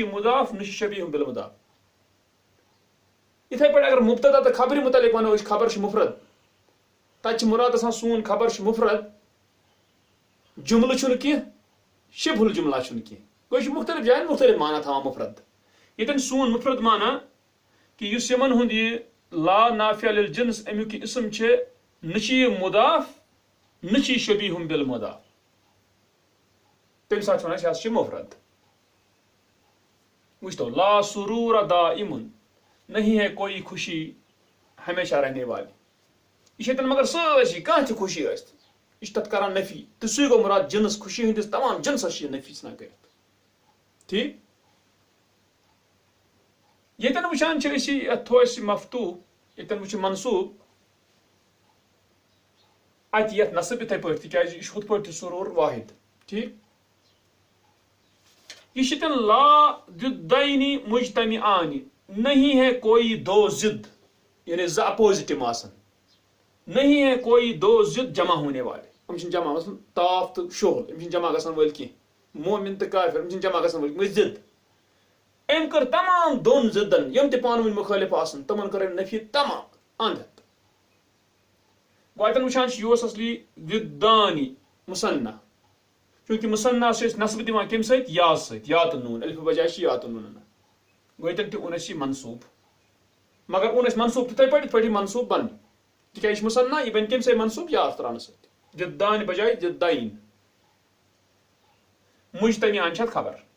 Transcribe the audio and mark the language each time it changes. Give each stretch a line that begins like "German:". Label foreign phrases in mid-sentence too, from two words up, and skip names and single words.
Kashmiri: یہِ مُضاف نہ چھُ
Arabic: شبیہُم بالمضاف
Kashmiri: یِتھے پٲٹھۍ اگر مُبتدا تہٕ خبرِ مُتعلق وَنو أسۍ خبر چھُ مُفرد تَتہِ چھِ مُراد آسان سون خبر چھُ مُفرد جُملہٕ چھُنہٕ کینٛہہ شِبہُ الجُملہ چھُنہٕ کینٛہہ گوٚو یہِ چھُ مُختٔلِف جاین مُختٔلِف مانا تھاوان مُفرد ییٚتٮ۪ن سون مُفرد مانا کہِ یُس یِمن ہُنٛد یہِ
Arabic: لا نافع لِلجنس
Kashmiri: امیُک یہِ اسم چھِ نہ چھِ یہِ مُضاف نہ چھِ یہِ
Arabic: شبیہُم بالمضاف
Kashmiri: تمہِ ساتہٕ چھِ ونان أسۍ یہِ ہسا چھِ مُفرد وٕچھتو
Arabic: لا سرور دائم
Urdu: نہیں ہے کوئی خوشی ہمیشہ رہنے والی
Kashmiri: یہ چھِ ییٚتٮ۪ن مگر سٲرسٕے کانٛہہ تہِ خوشی ٲسۍ یہِ چھِ تتھ کران نفی تہٕ سُے گوٚو مُراد جنس خوشی ہٕنٛدِس تمام جنسس چھِ یہِ نفی ژھٕنان کٔرِتھ ٹھیٖک ییٚتٮ۪ن وٕچھان چھِ أسۍ یتھ تھوٚو اَسہِ مفتوٗح ییٚتٮ۪ن وٕچھِ منصوٗب اتہِ یتھ نصب یِتھے پٲٹھۍ تِکیٛازِ یہِ چھُ ہُتھ پٲٹھۍ تہِ سرور واحد ٹھیٖک یہ چھِ
Arabic: لا ضدینی مجتمعانی
Urdu: نہیں ہے کوئی دو ضد
Kashmiri: یعنی زٕ اپوزٹ یِم آسان
Urdu: نہیں ہے کوئی دو ضد جمع ہونے
Kashmiri: والے یِم چھِنہٕ جمع گژھان تاف تہٕ شُہل یِم چھِنہٕ جمع گژھان وٲلۍ کینٛہہ مومن تہٕ کافر یِم چھِنہٕ جمع گژھان وٲلۍ کینٛہہ ضد أمۍ کٔر تمام دۄن ضدن یِم تہِ پانہٕ ؤنۍ مُخٲلف آسان تِمن کٔر أمۍ نفی تمام انٛد ہٮ۪تھ گوٚو اتٮ۪ن وٕچھان چھِ یہِ اوس اصلی ضدانی مُصنع چوٗنٛکہِ مُصنع چھِ أسۍ نصبہٕ دِوان کمہِ سۭتۍ یا سۭتۍ یا تہٕ نوٗن الفہٕ بجاے چھِ یا تہٕ نوٗن انان گوٚو ییٚتٮ۪ن تہِ اوٚن اَسہِ یہِ منصوٗب مگر اوٚن اَسہِ منصوٗب تِتھے پٲٹھۍ یِتھ پٲٹھۍ یہِ منصوٗب بنہِ تِکیٛازِ یہِ چھُ مُصنع یہِ بنہِ کمہِ سۭتۍ منصوٗب یا تراونہٕ سۭتۍ ضدانہِ بجاے ضدین مجتمعان چھِ اتھ خبر